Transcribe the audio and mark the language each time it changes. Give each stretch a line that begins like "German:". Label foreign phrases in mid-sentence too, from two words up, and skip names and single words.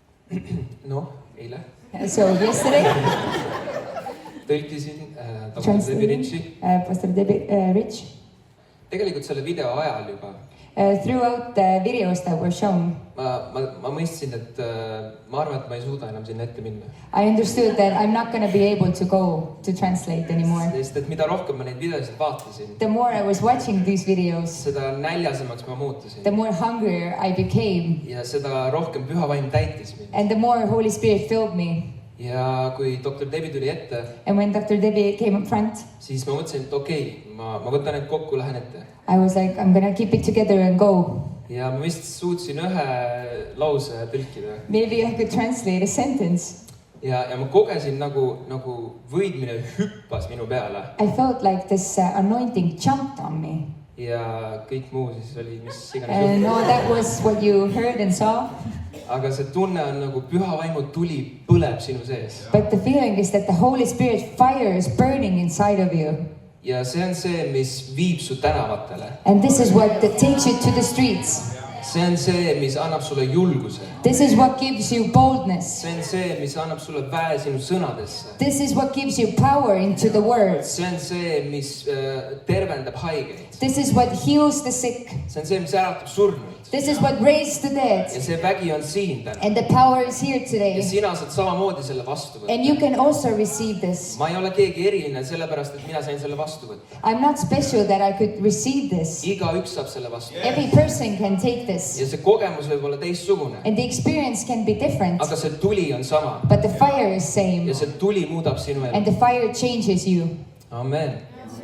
Estonian: noh, eile.
English: So yesterday,
Estonian: tõlkisin Dr. Debbie Richi. Pastor Debbie Rich. Tegelikult selle video ajal juba.
English: Throughout the videos that were shown,
Estonian: ma mõistsin, et ma arvan, et ma ei suuda enam sinna ette minna.
English: I understood that I'm not going to be able to go to translate anymore.
Estonian: Sest et mida rohkem ma neid videosid vaatasin,
English: The more I was watching these videos,
Estonian: seda näljasemaks ma muutusin.
English: the more hungrier I became,
Estonian: Ja seda rohkem püha vaim täitis mind.
English: and the more Holy Spirit filled me.
Estonian: Ja kui Dr. Debbie tuli ette,
English: And when Dr. Debbie came up front,
Estonian: siis ma mõtlesin, et okei, ma võtan need kokku, lähen ette.
English: I was like, I'm going to keep it together and go.
Estonian: Ja ma vist suutsin ühe lause tõlkida.
English: Maybe I could translate a sentence.
Estonian: Ja ma kogesin nagu võidmine hüppas minu peale.
English: I felt like this anointing jumped on me.
Estonian: Ja kõik muu siis oli, mis iganes
English: And
Estonian: juhtus.
English: all that was what you heard and saw.
Estonian: Aga see tunne on nagu püha vaimu tuli põleb sinu sees.
English: But the feeling is that the Holy Spirit fire is burning inside of you.
Estonian: Ja see on see, mis viib su tänavatele.
English: And this is what takes you to the streets.
Estonian: See on see, mis annab sulle julguse.
English: This is what gives you boldness.
Estonian: See on see, mis annab sulle väe sinu sõnadesse.
English: This is what gives you power into the words.
Estonian: See on see, mis tervendab haigeid.
English: This is what heals the sick.
Estonian: See on see, mis äratab surnuid.
English: This is what raised the dead.
Estonian: Ja see vägi on siin täna.
English: And the power is here
Estonian: Ja
English: today.
Estonian: sina saad samamoodi selle vastu võtta.
English: And you can also receive this.
Estonian: Ma ei ole keegi eriline sellepärast, et mina sain selle vastu võtta.
English: I'm not special that I could receive this.
Estonian: Igaüks saab selle vastu.
English: Every person can take this.
Estonian: Ja see kogemus võib olla teistsugune.
English: And the experience can be different.
Estonian: Aga see tuli on sama.
English: But the fire is same.
Estonian: Ja see tuli muudab sinu
English: And
Estonian: elu.
English: the fire changes you. Amen.